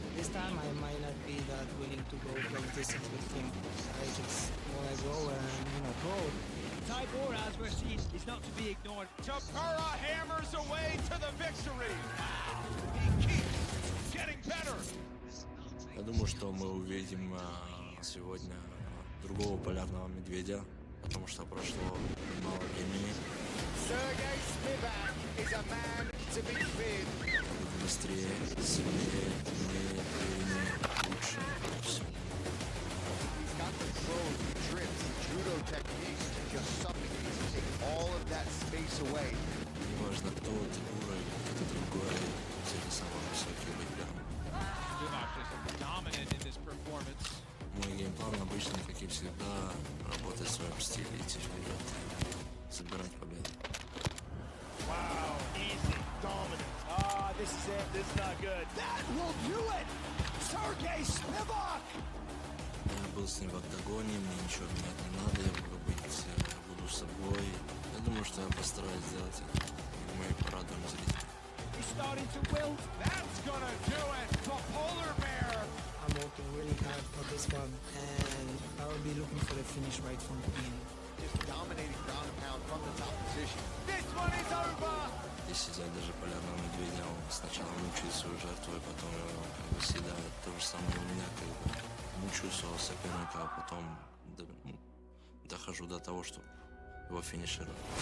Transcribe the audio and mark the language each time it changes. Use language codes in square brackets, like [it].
[en] This time I might not be that willing to go long distance with him. I just want to go and, go. Tybura, as we're seeing, is not to be ignored. Tybura hammers away to the victory. He keeps getting better. [ru] Я думаю, что мы увидим сегодня другого полярного медведя, потому что прошло мало времени. [en] Sergey Spivak is a man to be feared. [ru] Быстрее, сильнее, умнее, увереннее, лучше. Все. [en] He's got the throws, the trips, the judo techniques to just suffocate, to take all of that space away. [ru] Неважно, кто ты, уровень, кто-то другой, все это самый высокий выиграл. [en] Spivak just dominant in this performance. [ru] Мой геймплан обычно, как и всегда, работать в своем стиле, идти вперед, собирать победы. [en] Wow, easy, dominant. Ah, this is it. This is not good. That will do it! Sergey Spivak! [ru] Я был с ним в октагоне, мне ничего менять не надо, я буду собой. Я думаю, что я постараюсь сделать это, и мы порадуем зрителей. [en] He's starting to wilt. That's gonna do it. The polar bear. I'm working really hard for this one, and I will be looking for the finish right from the beginning. Just dominating ground and pound from the top position. This one is over. [ru] Если взять даже полярного медведя, он сначала мучает свою жертву, и потом его съедает. То же самое у меня, мучаю своего соперника, а потом дохожу до того, что его финиширую.